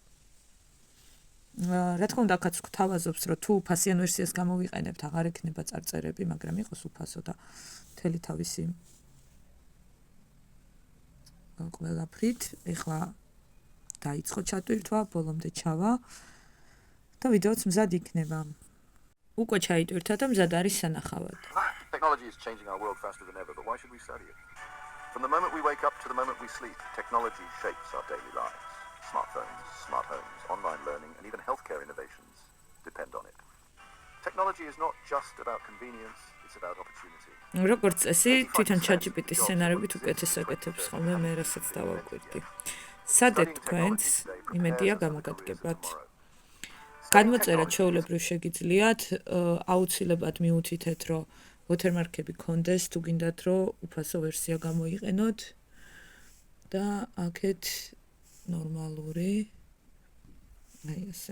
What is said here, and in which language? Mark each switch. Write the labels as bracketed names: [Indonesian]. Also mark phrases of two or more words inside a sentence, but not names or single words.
[Georgian] რა თქმა უნდა, აქაც გვთავაზობს, რომ თუ ფასიან ვერსიას გამოვიყენებთ, აღარ ექნება წარწერები, მაგრამ იყოს უფასო და მთელი თავისი ყველაფრით. ეხლა დაიწყო ჩატვირთვა, ბოლომდე ჩავა და ვიდეოც მზად იქნება. უკვე ჩაიტვირთა და მზად არის 산ახავად. [English] Technology is changing our world faster than ever, but why should we study it? From the moment we wake up to the moment we sleep, technology shapes our daily lives. Smartphones, smart homes, online learning, and even healthcare innovations depend on it. Technology is not just about convenience, it's about opportunity. [Georgian] როგორც წესი, თვითონ ChatGPT-ის სცენარებით უკეთეს აკეთებს ხოლმე, მე რასაც დავაკვირდი. სადეთ თქვენს იმედია გამოგადგებათ. გადმოწერა ჩვეულებრივ შეგიძლიათ, აუცილებლად მიუთითეთ, რომ watermark-ები გქონდეს, თუ გინდათ, რომ უფასო ვერსია გამოიყენოთ და აქეთ ნორმალური აი ასე.